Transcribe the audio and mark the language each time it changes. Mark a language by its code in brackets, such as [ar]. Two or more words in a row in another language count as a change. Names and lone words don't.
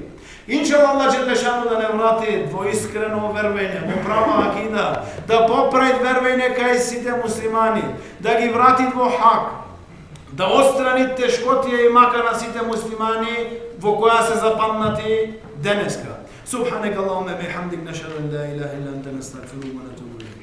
[mk] Иншалла [ar] الله جل شأنه [mk] да не врати во искрено вервење, во права акида, да поправи вервење кај сите муслимани, да ги врати во хак, да отстрани тешкотија и мака на сите муслимани во која се запамнати денеска. [ar] سبحانك اللهم بحمدك نشهد أن لا إله إلا أنت نستغفرك ونتوب